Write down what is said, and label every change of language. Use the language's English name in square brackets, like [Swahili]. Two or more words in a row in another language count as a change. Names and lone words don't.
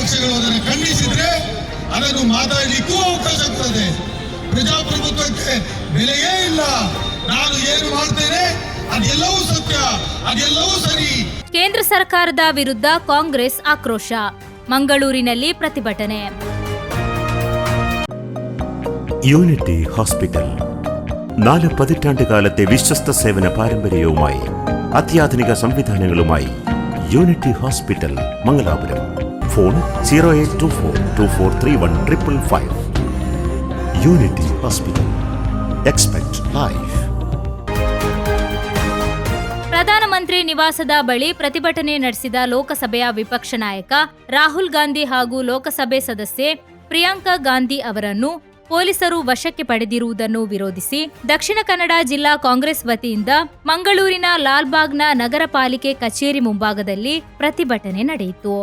[Kannada] ಪಕ್ಷಗಳು ಅದನ್ನು ಖಂಡಿಸಿದ್ರೆ ಅದನ್ನು ಮಾತಾಡಲಿಕ್ಕೂ ಅವಕಾಶ ಕೊಡದೆ ಪ್ರಜಾಪ್ರಭುತ್ವಕ್ಕೆ ಬೆಲೆಯೇ ಇಲ್ಲ. ನಾನು ಏನು ಮಾಡ್ತೇನೆ ಅದೆಲ್ಲವೂ ಸತ್ಯ, ಅದೆಲ್ಲವೂ ಸರಿ. ಕೇಂದ್ರ ಸರ್ಕಾರದ ವಿರುದ್ಧ ಕಾಂಗ್ರೆಸ್ ಆಕ್ರೋಶ. ಮಂಗಳೂರಿನಲ್ಲಿ ಪ್ರತಿಭಟನೆ. [Malayalam] യൂണിറ്റി ഹോസ്പിറ്റൽ 4 പതിറ്റാണ്ടുകാലത്തെ വിശ്വസ്ത സേവന പാരമ്പര്യവുമായി അത്യാധുനിക സംവിധാനങ്ങളുമായി യൂണിറ്റി ഹോസ്പിറ്റൽ മംഗലാപുരം. ഫോൺ 0824243155. യൂണിറ്റി ഹോസ്പിറ്റൽ. [English] expect life. [Kannada] ಪ್ರಧಾನಮಂತ್ರಿ ನಿವಾಸದ ಬಳಿ ಪ್ರತಿಭಟನೆ ನಡೆಸಿದ ಲೋಕಸಭೆಯ ವಿಪಕ್ಷ ನಾಯಕ ರಾಹುಲ್ ಗಾಂಧಿ ಹಾಗೂ ಲೋಕಸಭೆ ಸದಸ್ಯೆ ಪ್ರಿಯಾಂಕಾ ಗಾಂಧಿ ಅವರನ್ನು ಪೊಲೀಸರು ವಶಕ್ಕೆ ಪಡೆದಿರುವುದನ್ನು ವಿರೋಧಿಸಿ ದಕ್ಷಿಣ ಕನ್ನಡ ಜಿಲ್ಲಾ ಕಾಂಗ್ರೆಸ್ ವತಿಯಿಂದ ಮಂಗಳೂರಿನ ಲಾಲ್ಬಾಗ್ನ ನಗರ ಪಾಲಿಕೆ ಕಚೇರಿ ಮುಂಭಾಗದಲ್ಲಿ ಪ್ರತಿಭಟನೆ ನಡೆಯಿತು.